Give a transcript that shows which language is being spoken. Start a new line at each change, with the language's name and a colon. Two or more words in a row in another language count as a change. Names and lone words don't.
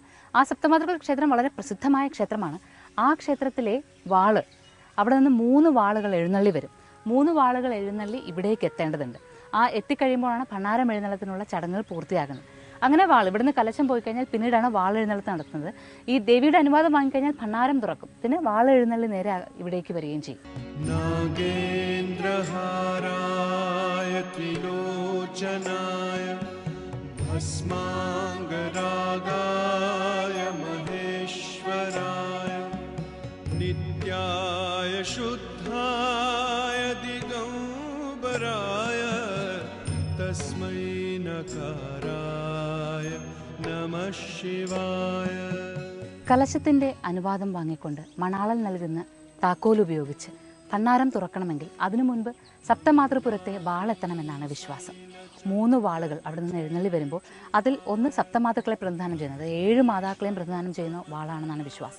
Malayalam: ആ സപ്തമാതൃക്കൾ ക്ഷേത്രം വളരെ പ്രസിദ്ധമായ ക്ഷേത്രമാണ്. ആ ക്ഷേത്രത്തിലെ വാള്, അവിടെ നിന്ന് 3 വാളുകൾ എഴുന്നള്ളി വരും. 3 വാളുകൾ എഴുന്നള്ളി ഇവിടേക്ക് എത്തേണ്ടതുണ്ട്. ആ എത്തിക്കഴിയുമ്പോഴാണ് ഭണ്ണാരം എഴുന്നള്ളത്തിനുള്ള ചടങ്ങുകൾ പൂർത്തിയാകുന്നത്. അങ്ങനെ ഇവിടുന്ന് കലശം പോയി കഴിഞ്ഞാൽ പിന്നീടാണ് വാളെഴുന്നള്ളത്ത് നടത്തുന്നത്. ഈ ദേവിയുടെ അനുവാദം വാങ്ങിക്കഴിഞ്ഞാൽ ഭണ്ണാരം തുറക്കും. പിന്നെ വാളെഴുന്നള്ളി നേരെ ഇവിടേക്ക് വരികയും ചെയ്യും.
Sanskrit: नागेन्द्रहाराय त्रिलोचनाय भस्माङ्गरागाय महेश्वराय नित्याय शुद्धाय दिगम्बराय तस्मै नकाराय नमः शिवाय.
Malayalam: കലശത്തിൻ്റെ അനുവാദം വാങ്ങിക്കൊണ്ട് മണാളൻ നൽകുന്ന താക്കോൽ ഉപയോഗിച്ച് ഭണ്ണാരം തുറക്കണമെങ്കിൽ അതിനു മുൻപ് സപ്തമാതൃപുരത്തെ വാളെത്തണമെന്നാണ് വിശ്വാസം. 3 വാളുകൾ അവിടെ നിന്ന് എഴുന്നള്ളി വരുമ്പോൾ അതിൽ ഒന്ന് സപ്തമാതൃക്കളെ പ്രതിനിധാനം ചെയ്യുന്നത്, 7 മാതാക്കളെയും പ്രതിനിധാനം ചെയ്യുന്ന വാളാണെന്നാണ് വിശ്വാസം.